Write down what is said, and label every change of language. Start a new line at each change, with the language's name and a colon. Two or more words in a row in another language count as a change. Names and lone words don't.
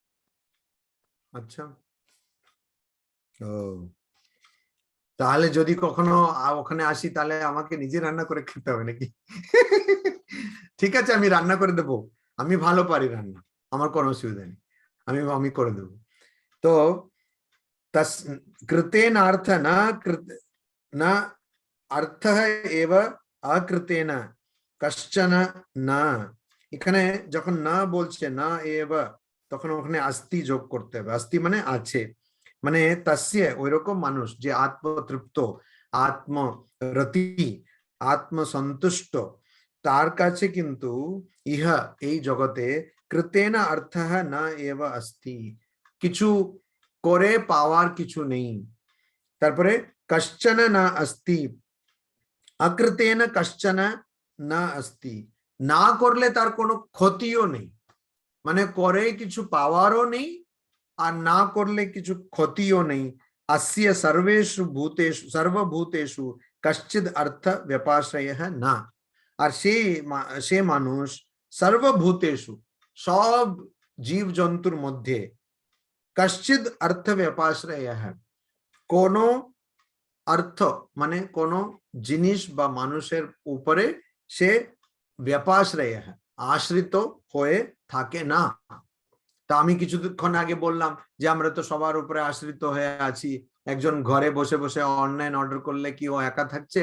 Bangla: আচ্ছা ও, তাহলে যদি কখনো ওখানে আসি তাহলে আমাকে নিজে রান্না করে খেতে হবে নাকি? ঠিক আছে আমি রান্না করে দেবো, আমি ভালো পারি রান্না, আমার কোনো অসুবিধা নেই, আমি করে দেবো।
Sanskrit: তো तस् कृतेन अर्थ न अर्थ एव अकृतेन कश्चन न,
Bangla: এখানে যখন না বলছে না এব তখন ওখানে আস্তি যোগ করতে হবে, আস্তি মানে আছে, মানে তস্য ওইরকম মানুষ যে আত্মতৃপ্ত, আত্মরতি, আত্মসন্তুষ্ট, তার কাছে কিন্তু ইহা এই জগতে
Sanskrit: কৃতেন অর্থ না এব আস্তি,
Bangla: কিছু করে পাওয়ার কিছু নেই। তারপরে
Sanskrit: কশ্চন না আস্তি, অকৃতেন কশ্চন না আস্তি,
Bangla: না করলে তার কোনো ক্ষতিও নেই, মানে করে কিছু পাওয়ারও নেই আর না করলে কিছু ক্ষতিও নেই।
Sanskrit: अस्य सर्वेषु भूतेषु सर्वभूतेषु कश्चिद अर्थ व्यपाश्रय
Bangla: না, আর সে মানুষ সর্বভূতেষু সব জীব জন্তুর মধ্যে
Sanskrit: कश्चिद अर्थ व्यपाश्रय
Bangla: কোনো অর্থ মানে কোনো জিনিস বা মানুষের উপরে সে ব্যপাশ্রয় আশ্রিত হয়ে থাকে না। তা আমি কিছুক্ষণ আগে বললাম যে আমরা তো সবার উপরে আশ্রিত হয়ে আছি, একজন ঘরে বসে বসে অনলাইন অর্ডার করলে কি ও একা থাকছে?